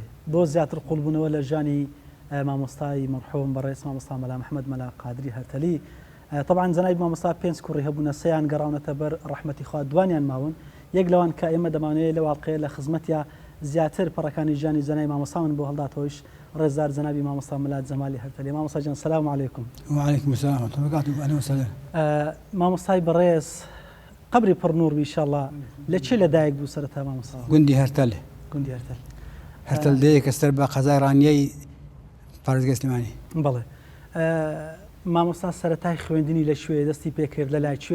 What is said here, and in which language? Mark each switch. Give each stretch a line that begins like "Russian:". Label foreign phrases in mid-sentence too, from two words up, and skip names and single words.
Central Kurdish: بۆ زیاتر قوڵبوونەوە لە ژیانی مامۆستای مەرحوم بەڕێز مامۆستا مەلا محەممەد مەلا قادری هەرتەلی طبعا جەنابی مامۆستا 5 کوڕی هەبوونە سەیان گەڕاونەتە بەر ڕەحمەتی خوا دوانیان ماون یەک لەوان کە ئێمە دەمانەوێت لە واقعەیە لە خزمەتیا زیاتر پەڕەکانی ژیانی زەنای مامۆستامان بۆ هەڵداتەوەش ڕێزدار جەنابی مامۆستا مەلا جەمالی هەرتەلی. مامۆستا جان
Arabic: سەلام عەلەیکم. وعليكم السلام ورحمة الله وبركاته. أهلا وسهلا.
Central Kurdish: مامۆستای بەڕێز قبری پڕ نور بی ئینشاءڵڵا لە چێ لەدایک بوو سەرەتا مامۆستا؟ گوندی هەرتەل. گوندی هەرتەل. هەرتەل دەیەکە سەر بە قەزای ڕانیەی پارێزگای سلێمانی. بەڵێ. مامۆستا سەرەتای خوێندنی لە کوێ دەستی پێکرد لە لای کوێ؟